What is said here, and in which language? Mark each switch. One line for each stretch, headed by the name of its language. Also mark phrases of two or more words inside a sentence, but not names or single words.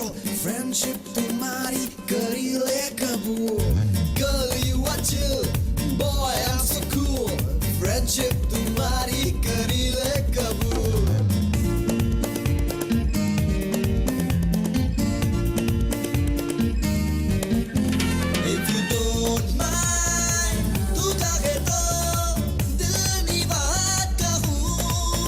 Hindi: Friendship तुम्हारी करी ले कबूल.
English: Girl, you are chill. Boy, I'm so cool.
Hindi: Friendship तुम्हारी करी ले कबूल.
English: If you don't mind,
Hindi: तू चाहे तो दिल की बात कहूँ.